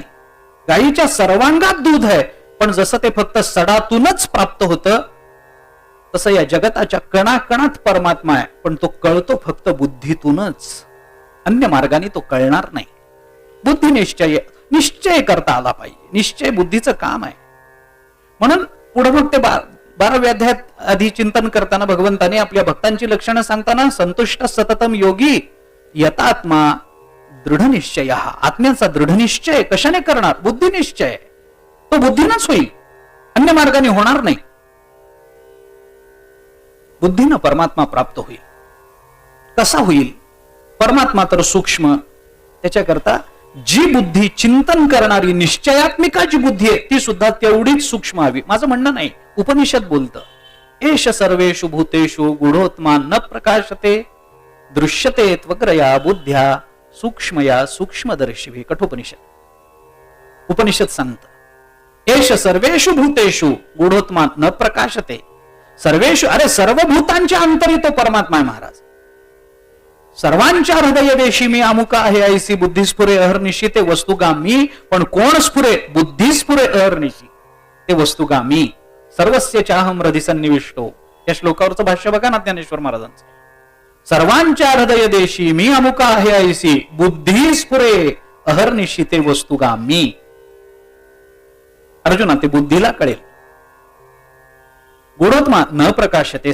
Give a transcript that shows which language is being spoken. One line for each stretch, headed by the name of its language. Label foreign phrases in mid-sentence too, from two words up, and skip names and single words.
Marathi: गायीच्या सर्वांगात दूध आहे, पण जसं ते फक्त सडातूनच प्राप्त होतं, तसं या जगताच्या कणाकणात परमात्मा आहे, पण तो कळतो फक्त बुद्धीतूनच. अन्य मार्गाने तो कळणार नाही. बुद्धी निश्चय करता आला पाहिजे. निश्चय बुद्धीचं काम आहे. म्हणून पुढे मग ते 12व्या अध्यायात आधी चिंतन करताना भगवंताने आपल्या भक्तांची लक्षणं सांगताना
Sanskrit: संतुष्ट सततम योगी यतात्मा दृढ निश्चय.
Marathi: आत्म्याचा दृढ निश्चय कशाने करणार? बुद्धी निश्चय. तो बुद्धीनच होईल, अन्य मार्गाने होणार नाही. बुद्धीनं परमात्मा प्राप्त होईल. कसा होईल? परमात्मा तर सूक्ष्म, त्याच्याकरता जी बुद्धी चिंतन करणारी निश्चयात्मिका जी बुद्धी आहे ती सुद्धा तेवढीच सूक्ष्म हवी. माझं म्हणणं नाही, उपनिषद बोलतं.
Sanskrit: एष सर्वेषु भूतेषु गूढोत्मा न प्रकाशते दृश्यते त्वग्रया बुद्ध्या सूक्ष्मया सूक्ष्मदर्शिभी.
Marathi: कठोपनिषद. उपनिषद सांगतं
Sanskrit: एष सर्वेषु भूतेषु गूढोत्मा न प्रकाशते.
Marathi: सर्वेषु, अरे सर्व भूतांच्या अंतरी तो परमात्मा आहे महाराज. सर्वांच्या हृदय देशी मी अमुका आहे ऐसी बुद्धी स्फुरे अहर्निशी. ते वस्तुगामी, पण कोण स्फुरे? बुद्धी स्फुरे अहर्निशी. ते वस्तुगामी.
Sanskrit: सर्वस्य चाहम हृदि सन्निविष्टो.
Marathi: या श्लोकावरचं भाष्य बघा ना ज्ञानेश्वर महाराजांचं. सर्वांच्या हृदय देशी मी अमुका आहे ऐसी बुद्धी स्फुरे अहर्निशी. ते वस्तुगामी. अर्जुना, ते बुद्धीला कळेल.
Sanskrit: गूढोत्मा न प्रकाशते.